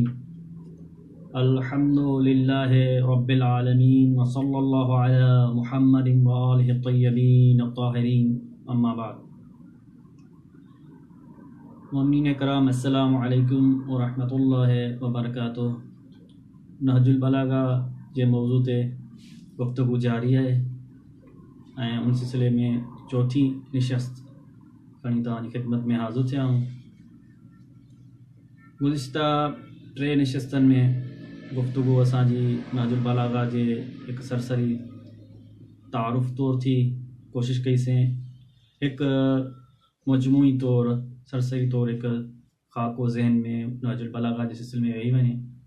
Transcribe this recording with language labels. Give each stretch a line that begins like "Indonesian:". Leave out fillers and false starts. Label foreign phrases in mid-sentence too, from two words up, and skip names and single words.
Arabic: الحمد لله رب العالمين وصلى الله على محمد وآله الطيبين الطاهرين. أما بعد.
Urdu: مومنین کرام
Arabic: السلام عليكم ورحمة الله وبركاته.
Sindhi: नहजुल बलागा जे मौजू ते गुफ्तगू जारी है ऐं उन सिलसिले में चौथी निशस्त खणी तव्हांजी ख़िदमत में हाज़िर थिया आहियूं। गुज़िश्ता टे निशस्तनि में गुफ्तगू असांजी नहजुल बलागा जे हिकु सरसरी तारुफ़ तौर थी कोशिशि कईसीं, हिकु मजमूई तौर सरसरी तौर हिकु ख़ाको ज़हन में नहजुल बलागा जे सिलसिले में वेही वञे।